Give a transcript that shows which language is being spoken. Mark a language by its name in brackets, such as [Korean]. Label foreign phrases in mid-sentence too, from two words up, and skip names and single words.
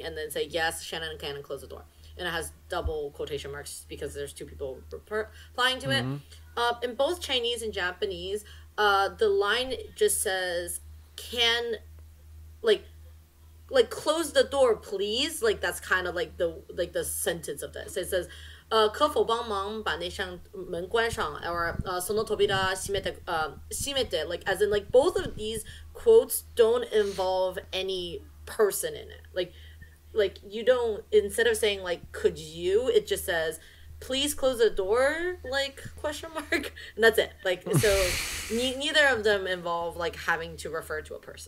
[English] and then say, "Yes, Shannon can close the door." And it has double quotation marks because there's 2 people replying to it. In both Chinese and Japanese, the line just says, "Can, like close the door, please." Like that's kind of like the sentence of this. It says, [Chinese] 可否帮忙把那扇门关上 [English] or [Japanese] その扉閉めて [English] like as in like both of these quotes don't involve any person in it. Like you don't, instead of saying like could you, it just says please close the door, like question mark, and that's it. Like so neither of them involve like having to refer to a person.